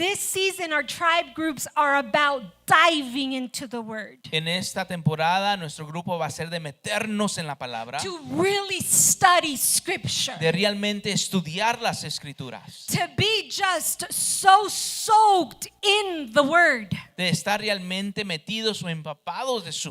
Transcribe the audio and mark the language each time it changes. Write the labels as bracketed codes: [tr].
[en] This season, our tribe groups are about diving into the Word, [es] En esta temporada nuestro grupo va a ser de meternos en la palabra, [en] to really study Scripture, [es] de realmente estudiar las escrituras, [en] to be just so soaked in the Word, [es] de estar realmente metidos o empapados de su